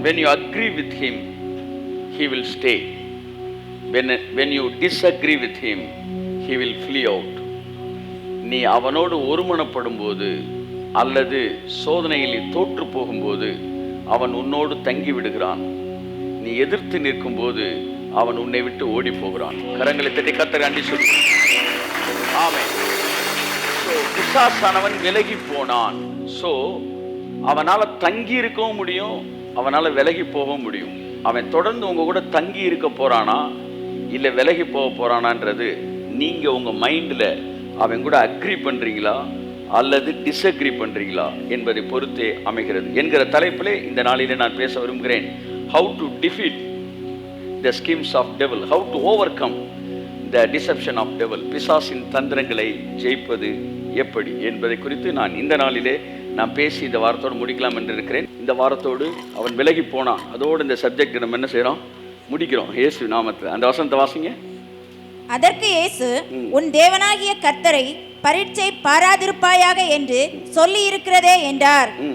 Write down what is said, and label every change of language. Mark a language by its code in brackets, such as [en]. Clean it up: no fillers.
[en] When you agree with him, he will stay. When you disagree with him, he will flee out. [ta] நீ அவனோடு ஒருமனப்படும் போது அல்லது சோதனையில் தோற்று போகும்போது அவன் உன்னோடு தங்கி விடுகிறான். நீ எதிர்த்து நிற்கும் போது அவன் உன்னை விட்டு ஓடி போகிறான். கரங்களை தட்டி கர்த்தருக்கு நன்றி சொல்லு. ஆமென். பிசாசானவன் விலகி போனான். சோ அவனால தங்கி இருக்கவும் முடியும், அவனால விலகி போகவும் முடியும். அவன் தொடர்ந்து உங்க கூட தங்கி இருக்க போறானா இல்ல விலகி போக போறானான்றது நீங்க உங்க மைண்ட்ல அவன் கூட அக்ரி பண்றீங்களா அல்லது டிஸ்அக்ரி பண்றீங்களா என்பதை பொறுத்தே அமைகிறது என்கிற தலைப்பிலே இந்த நாளிலே நான் பேச விரும்புகிறேன். [en] How to defeat the schemes of devil, how to overcome the deception of devil. [ta] பிசாசின் தந்திரங்களை ஜெயிப்பது எப்படி என்பதை குறித்து நான் இந்த நாளிலே நான் பேசி இந்த வாரத்தோடு முடிக்கலாம் என்று இருக்கிறேன். இந்த வாரத்தோடு அவன் விலகி போனான். அதோடு இந்த சப்ஜெக்ட் நம்ம என்ன செய்யறோம், முடிக்கிறோம். இயேசு நாமத்தில் அந்த வசனத்தை வாசிங்க. அதற்கு இயேசு, உன் தேவனாகிய கர்த்தரை பரீட்சை பாராதிருப்பாயாக என்று சொல்லி இருக்கிறதே என்றார்.